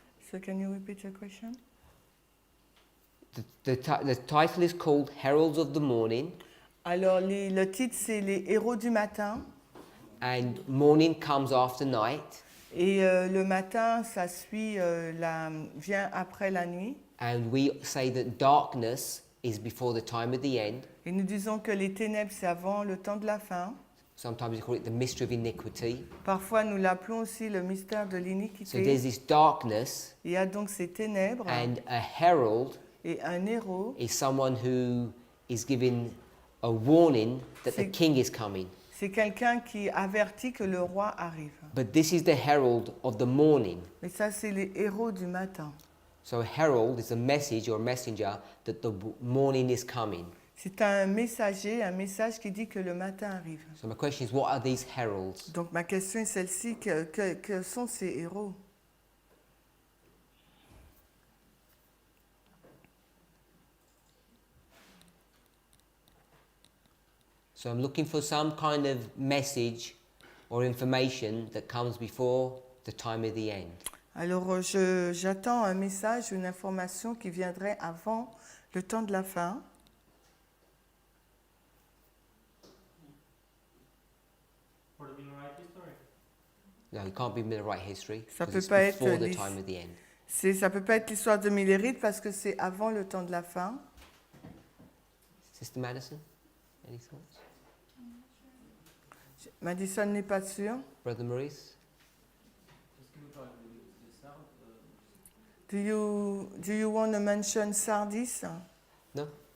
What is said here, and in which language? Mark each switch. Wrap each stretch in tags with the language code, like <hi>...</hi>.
<en>So can you repeat your question? The title is called Heralds of the Morning,</en> <fr>Alors le titre c'est Les héros du matin.</fr> <en>and morning comes after night,</en> <fr>Et le matin, ça suit, vient après la nuit.</fr> <en>and we say that darkness is before the time of the end.</en> <fr>Et nous disons que les ténèbres, c'est avant le temps de la fin.</fr> <en>Sometimes we call it the mystery of iniquity.</en> <fr>Parfois, nous l'appelons aussi le mystère de</fr> <en>So there's</en> <fr>l'iniquité.</fr> <en>this darkness,</en> <fr>Il y a donc ces ténèbres.</fr> <en>and a herald</en> <fr>Et un héros,</fr> <en>is someone who is giving a warning that the</en> <fr>C'est-</fr> <en>king is coming.</en> <fr>c'est quelqu'un qui avertit que le roi arrive.</fr> <en>But this is the herald of the morning.</en> <fr>Mais ça, c'est les héros du matin.</fr> <en>So a herald is a message or a messenger that the morning is coming.</en> <fr>C'est un messager, un message qui dit que le matin arrive.</fr> <en>So my question is, what are these heralds?</en> <fr>Donc ma question est celle-ci, que sont ces héros?</fr> <en>So I'm looking for some kind of message or information that comes before the time of the end.</en> <fr>Alors j'attends un message, une information qui viendrait avant le temps de la fin.</fr> <en>For the right history. No, it can't be in the right history</en> <fr>Ça</fr> <en>because</en> <fr>peut</fr> <en>it's</en> <fr>pas être</fr> <en>before the</en> <fr>l'his-</fr> <en>time of the end.</en> <fr>Ça peut pas être l'histoire de Millérite parce que c'est avant le temps de la fin.</fr> <en>Sister Madison, any thoughts?</en> <fr>Madison n'est pas sûre.</fr> <en>Brother Maurice? Do you want to mention Sardis? No?</en>